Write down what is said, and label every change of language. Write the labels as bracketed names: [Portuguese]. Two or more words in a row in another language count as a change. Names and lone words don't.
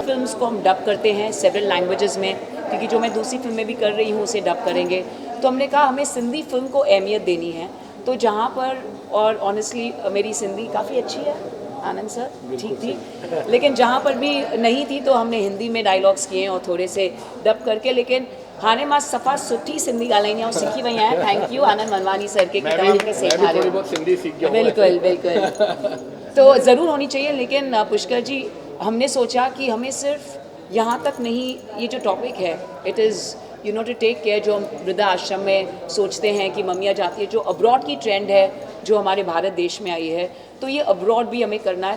[Hindi] फिल्म्स को हम डब करते हैं [English] several languages [Hindi] में, क्योंकि जो मैं दूसरी फिल्म में भी कर रही हूँ उसे डब करेंगे। तो हमने कहा हमें सिंधी फिल्म को अहमियत देनी है, तो जहाँ पर, और ऑनेस्टली मेरी सिंधी काफ़ी अच्छी है आनंद सर, ठीक थी, लेकिन जहाँ पर भी नहीं थी तो हमने हिंदी में डायलॉग्स किए और थोड़े से डब करके। [Sindhi] लेकिन हाणे मां सफ़ा सुठी सिंधी ॻाल्हाईंदी आहियां, सिखी वई आहियां। [English] thank you [Sindhi] आनंद मनवानी सर के कि तव्हां मूंखे सेखारियो। [Hindi] थोड़ी बहुत सिंधी सीख गया हूं। बिल्कुल बिल्कुल, तो ज़रूर होनी चाहिए। लेकिन पुष्कर जी, हमने सोचा कि हमें सिर्फ यहाँ तक नहीं, ये जो टॉपिक है [English] it is to take care, [Hindi] जो हम वृद्धा आश्रम में सोचते हैं कि मम्मियाँ जाती है, जो अब्रॉड की ट्रेंड है जो हमारे भारत देश में आई है, तो ये अब्रॉड भी हमें करना है।